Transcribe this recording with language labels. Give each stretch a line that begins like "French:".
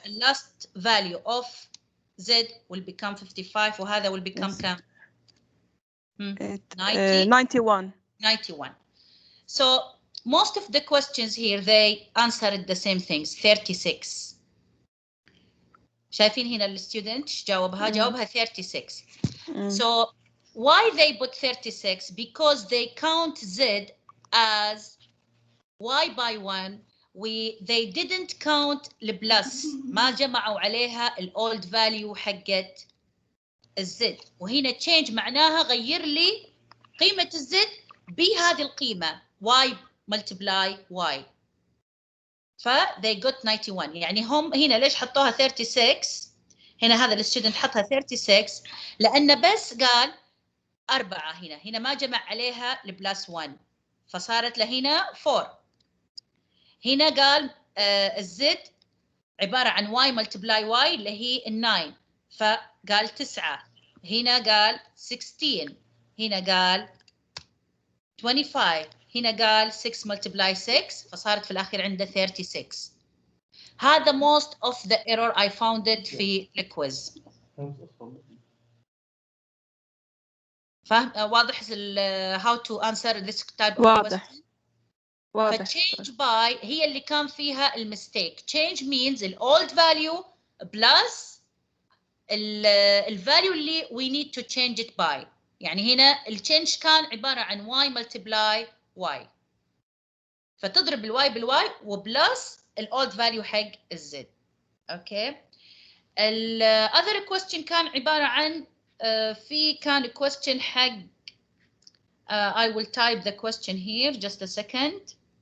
English: The last value of z will become 55
Arabic: وهذا
English: will become
Arabic: كم؟
English: 91. So most of the questions here they answered the same things 36.
Arabic: شايفين هنا الستودنت جاوبها جاوبها 36.
English: So why they put 36? Because they count z as y by 1 they didn't count
Arabic: البلس ما جمعوا عليها الاولد فاليو حقت الزد وهنا تشينج معناها غير لي قيمة الزد بهذه القيمة
English: y multiply y
Arabic: ف
English: they got 91
Arabic: يعني هم هنا ليش حطوها 36 هنا هذا الستودنت حطها 36 لأنه بس قال 4 هنا ما جمع عليها البلس 1 فصارت لهنا 4 هنا قال الزد عبارة عن y multiply y اللي هي 9 فقال 9 هنا قال 16 هنا قال 25 هنا قال 6 multiply 6 فصارت في الأخير عنده 36.
English: هذا most of the error I found it
Arabic: في الكويز. فاهم واضح
English: how to answer this type of question؟
Arabic: واضح. ف
English: change by
Arabic: هي اللي كان فيها المستيك.
English: change means ال old value plus ال value اللي we need to change it by.
Arabic: يعني هنا ال change كان عبارة عن y multiply y. فتضرب ال y بال y وبلس ال old value حق ال z. اوكي.
English: ال other question
Arabic: كان عبارة عن في كان
English: question حق I will type the question here just a second.